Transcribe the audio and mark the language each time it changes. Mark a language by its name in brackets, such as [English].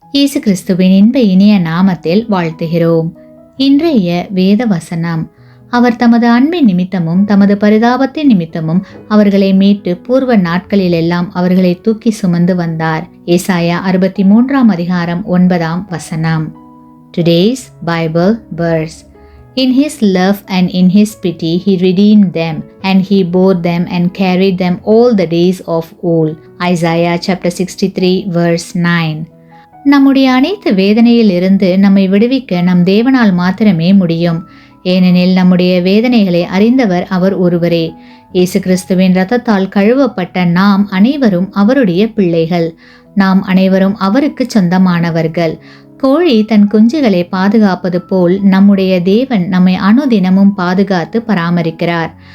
[Tamil] இயேசு கிறிஸ்துவின் இன்ப இனிய நாமத்தில் வாழ்த்துகிறோம். இன்றைய வேத வசனம்: அவர் தமது அன்பின் நிமித்தமும் தமது பரிதாபத்தின் நிமித்தமும் அவர்களை மீட்டு பூர்வ நாட்களிலெல்லாம் அவர்களை தூக்கி சுமந்து வந்தார். ஏசாயா 63 அதிகாரம் 9 [English] Today's Bible verse: In his love and in his pity he redeemed them, and he bore them and carried them all the days of old. Isaiah chapter 63 verse 9. [Tamil] நம்முடைய அனைத்து வேதனையில் இருந்து நம்மை விடுவிக்க நம் தேவனால் மாத்திரமே முடியும். ஏனெனில் நம்முடைய வேதனைகளை அறிந்தவர் அவர் ஒருவரே. இயேசு கிறிஸ்துவின் இரத்தத்தால் கழுவப்பட்ட நாம் அனைவரும் அவருடைய பிள்ளைகள். நாம் அனைவரும் அவருக்கு சொந்தமானவர்கள். கோழி தன் குஞ்சுகளை பாதுகாப்பது போல் நம்முடைய தேவன் நம்மை அனுதினமும் பாதுகாத்து பராமரிக்கிறார்.